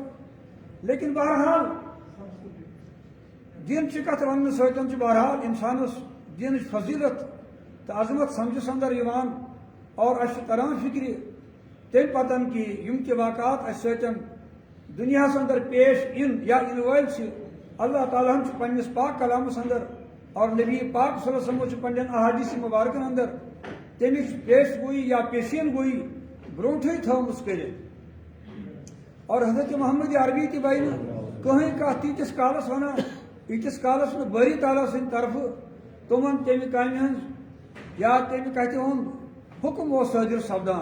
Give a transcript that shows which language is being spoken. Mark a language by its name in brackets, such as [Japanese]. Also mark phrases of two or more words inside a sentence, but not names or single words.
[Kashmiri] لیکن بہرحال دینچہِ کتھ وننہٕ سۭتۍ چھُ بہرحال انسانس دینٕچ فضیلت تہٕ عظمت سمجھس اندر یِوان، اور اسہِ چھُ تران فکرِ تمہِ پتن کہِ یِم تہِ واقعات اسہِ سۭتۍ دُنیاہس اندر پیش یِن یا یِنہٕ وٲلۍ چھِ، اللہ تعالیٰ ہن چھُ پننِس پاک کلامس اندر اور نبی پاک [Arabic] صلی اللہ علیہ وسلم [Kashmiri] چھُ پننٮ۪ن احادیث مبارکن اندر تمِچ پیش گویی یا پیشین گویی برونٹھٕے تھٲومٕژ کٔرِتھ. اور حضرت محمد عربی تہِ بنہِ نہٕ کٕہٕنۍ کتھ تیٖتِس کالس ونان ییٖتِس کالس نہٕ بٲری تعالیٰ سٕنٛدِ طرفہٕ تِمن تمہِ کامہِ ہٕنٛز یا تمہِ کتھِ ہُنٛد حُکم اوس صٲدِر سپدان.